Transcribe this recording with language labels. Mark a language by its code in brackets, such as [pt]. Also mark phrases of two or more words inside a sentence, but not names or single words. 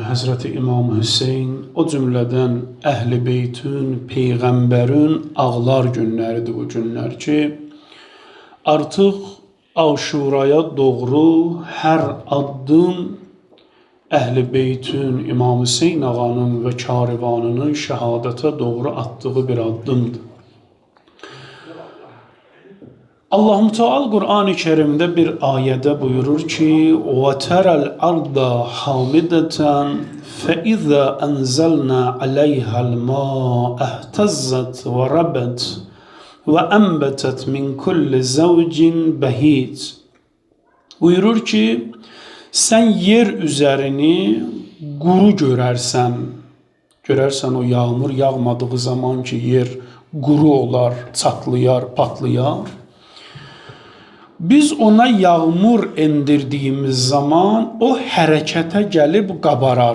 [az] Həzrəti İmam Hüseyn, o cümlədən Əhl-i Beytün, Peyğəmbərin ağlar günləridir bu günlər ki, artıq Aşuraya doğru hər addım Əhl-i Beytün, İmam Hüseyn ağanın və karivanının şəhadətə doğru atdığı bir addımdır. Allah-u Teala Qur'an-ı Kerimdə bir ayədə buyurur ki: [ar] وَتَرَى الْأَرْضَ حَامِدَةً فَإِذَا أَنْزَلْنَا عَلَيْهَا الْمَاءَ اهْتَزَّتْ وَرَبَتْ وَأَنْبَتَتْ مِنْ كُلِّ زَوْجٍ بَهِيجٍ. [az] Buyurur ki, sen yer üzerini quru görərsən. Görərsən o yağmur yağmadığı zaman ki, yer quru olar, çatlayar, patlayar. Biz ona yağmur endirdiyimiz zaman o hərəkətə gəlib qabarar.